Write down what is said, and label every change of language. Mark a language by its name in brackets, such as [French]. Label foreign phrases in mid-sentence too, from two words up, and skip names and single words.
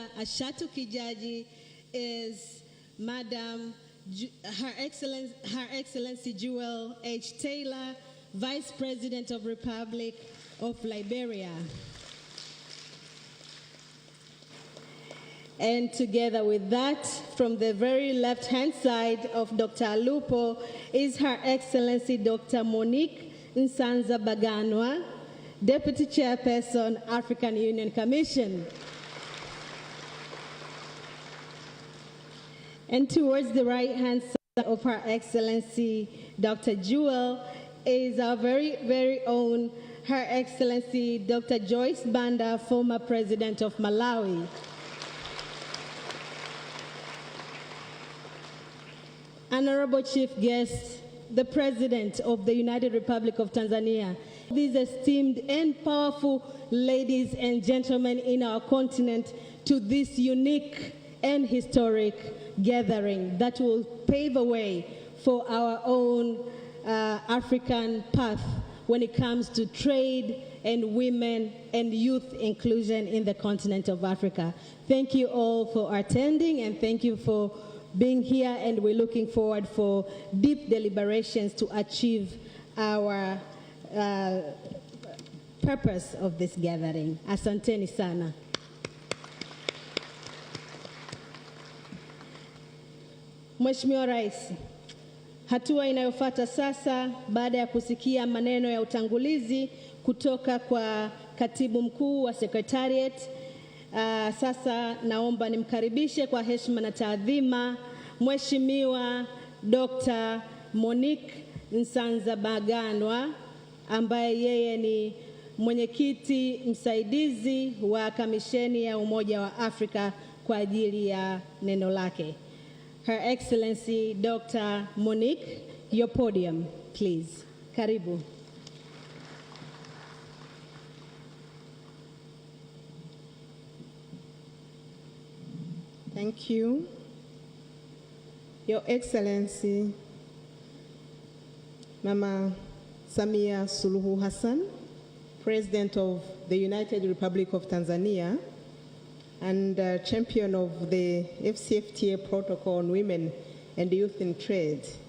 [English] Ashatu Kijaji is Madam Her Excellency Jewel H. Taylor, Vice President of Republic of Liberia. And together with that, from the very left-hand side of Dr. Alupo is Her Excellency Dr. Monique Nsanza Baganwa, Deputy Chairperson, African Union Commission. And towards the right-hand side of Her Excellency Dr. Jewel is our very own Her Excellency Dr. Joyce Banda, former President of Malawi. Honorable Chief Guest, the President of the United Republic of Tanzania, these esteemed and powerful ladies and gentlemen in our continent, to this unique and historic gathering that will pave a way for our own African path when it comes to trade and women and youth inclusion in the continent of Africa. Thank you all for attending, and thank you for being here, and we're looking forward for deep deliberations to achieve our purpose of this gathering. [Swahili] Asanteni sana. Mheshimiwa Rais, hatua inayofuata sasa baada ya kusikia maneno ya utangulizi kutoka kwa Katibu Mkuu wa Secretariat, sasa naomba nimkaribishe kwa heshima na taadhima Mheshimiwa Dr. Monique Nsanza Baganwa, ambaye yeye ni mwenyekiti msaidizi wa Kamisheni ya Umoja wa Afrika kwa ajili ya neno lake. [English] Her Excellency Dr. Monique, your podium, please. [Swahili] Karibu. [English] Thank you. Your Excellency, Mama Samia Suluhu Hassan, President of the United Republic of Tanzania, and champion of the AfCFTA Protocol on Women and Youth in Trade.